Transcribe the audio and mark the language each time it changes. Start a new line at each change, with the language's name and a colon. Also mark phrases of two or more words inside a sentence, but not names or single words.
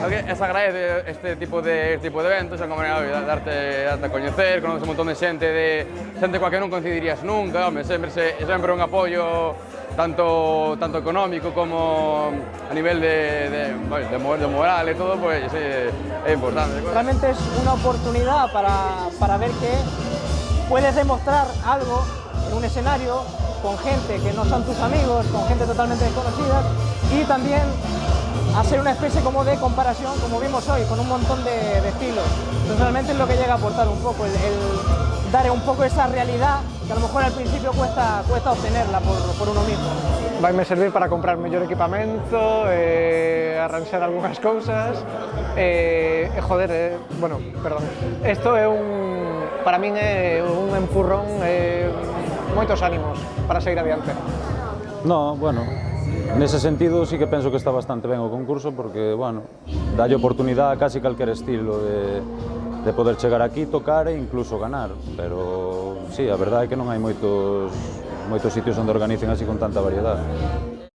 Galician: Es agradece este tipo de eventos, é como darte a coñecer, conoces un montón de xente coa que non coincidirías nunca, sempre un apoio tanto económico como a nivel de moral e todo, pues é importante.
Spanish: Realmente es una oportunidad para ver que puedes demostrar algo en un escenario con gente que no son tus amigos, con gente totalmente desconocida, y también hacer una especie como de comparación, como vimos hoy, con un montón de estilos. Entonces realmente es lo que llega a aportar un poco, el dar un poco esa realidad que a lo mejor al principio cuesta obtenerla por uno mismo.
Galician: Vaime servir para comprar mellor equipamento, arranxar algunhas cousas, bueno, perdón. Isto é para min é un empurrón, moitos ánimos para seguir adiante. No, bueno, nese sentido sí que penso que está bastante ben o concurso porque, bueno, dalle oportunidade a casi calquer estilo de poder chegar aquí, tocar e incluso ganar, pero sí, a verdade é que non hai moitos sitios onde organicen así con tanta variedade.